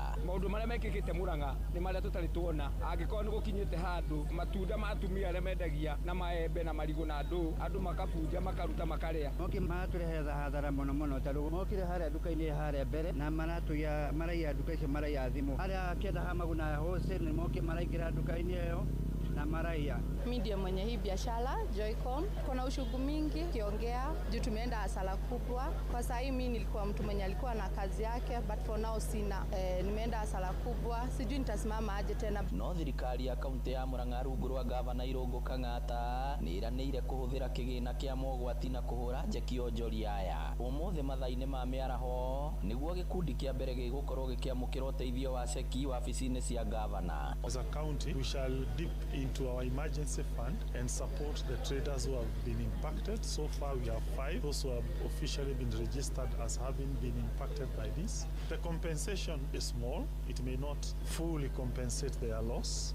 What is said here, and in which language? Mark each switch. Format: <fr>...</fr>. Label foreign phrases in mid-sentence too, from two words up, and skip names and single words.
<ki>Maũndũ marĩa mekĩkĩte Murang'a nĩ marĩa tũtarĩ tuona. Angĩkorwo nĩ gũkinyĩte handũ matunda ma atumia arĩa mendagia na maembe na marigũ na andũ makabunja makaruta makarĩa. Moke maratũrehe hathara mũno tondũ mokire harĩa nduka-inĩ harĩa mbere na maraiya nduka icio maraiya thimũ. Harĩa kenda hamaguna wholesale ni moke maraingĩra nduka-inĩ ĩyo na maraia.</ki> <sw>Mimi ndio mwenye hii biashara Joycom. Kuna ushughuli mingi kiongea juu tumeenda hasara kubwa. Kwa sasa hii mimi nilikuwa mtu mwenye alikuwa na kazi yake,</sw> <en>but for now sina.</en> <sw>Nimeenda hasara kubwa, sijui nitasimama aje tena.</sw> <ki>No thirikari ya kaunti ya Murang'a rungu rwa gavana Irũngũ Kang'ata nĩ iranĩire kũhũthĩra kĩgĩna kĩa mogwati na kũhũra njeki onjoria aya. Ũmũthĩ mathaa-inĩ ma mĩaraho nĩguo gĩkundi kĩa mbere gĩgũkorwo gĩkĩamũkĩra ũteithio wa ceki wabici-inĩ cia gavana.</ki> <en>As a county, we shall dip into our emergency fund and support the traders who have been impacted. So far we have 5, those who have officially been registered as having been impacted by this. The compensation is small. It may not fully compensate their loss.</en>